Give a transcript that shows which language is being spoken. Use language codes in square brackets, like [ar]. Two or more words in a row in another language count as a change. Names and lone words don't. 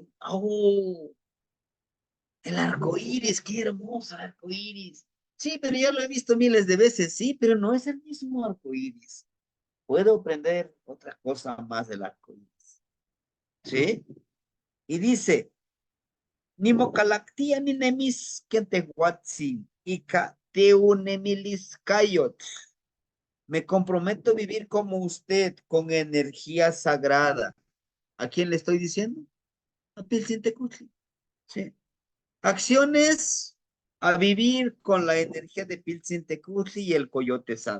[es] Oh, el arco iris, qué hermoso el arco iris. Sí, pero ya lo he visto miles de veces, sí, pero no es el mismo arco iris. Puedo aprender otra cosa más del arco iris. ¿Sí? Y dice, [nah] ni mocalactía ni nemis que te guatzin, y ca teunemilis cayot. [es] Me comprometo a vivir como usted, con energía sagrada. ¿A quién le estoy diciendo? A Piltzintecutli. Sí. Acciones a vivir con la energía de Piltzintecutli y el coyote sabe.